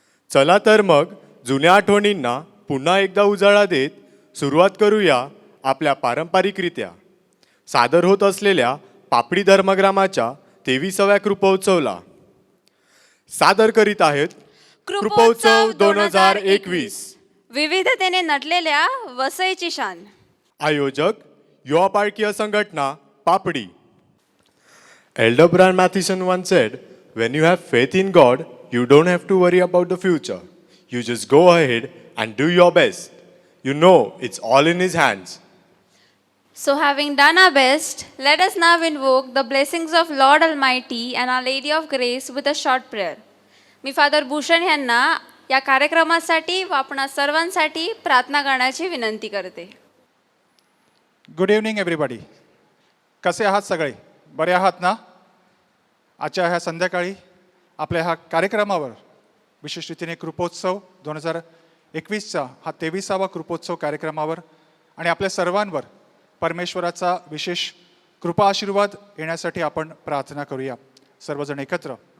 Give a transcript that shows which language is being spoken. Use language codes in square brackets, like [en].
[mr] चला तर मग जुन्या आठवणींना पुन्हा एकदा उजाळा देत सुरुवात करूया आपल्या पारंपरिकरित्या सादर होत असलेल्या पापडी धर्मग्रामाच्या 23व्या कृपोत्सवला. सादर करीत आहेत कृपोत्सव 2021. विविधतेने नटलेल्या वसईची शान. आयोजक युवा पारकीय संघटना पापडी. [en] Elder Brian Matheson once said, when you have faith in God, you don't have to worry about the future. You just go ahead and do your best. You know it's all in His hands. So having done our best, let us now invoke the blessings of Lord Almighty and Our Lady of Grace with a short prayer. [mr] मी father Bhushan यांना या कार्यक्रमासाठी व आपणा सर्वांसाठी प्रार्थना करण्याची विनंती करते. [en] Good evening everybody. [mr] कसे आहात सगळे? बरे आहात ना? आजच्या ह्या संध्याकाळी आपल्या ह्या कार्यक्रमावर विशेष रीतीने कृपोत्सव 2021चा हा 23वा कृपोत्सव कार्यक्रमावर आणि आपल्या सर्वांवर परमेश्वराचा विशेष कृपा आशीर्वाद येण्यासाठी आपण प्रार्थना करूया सर्वजण एकत्र.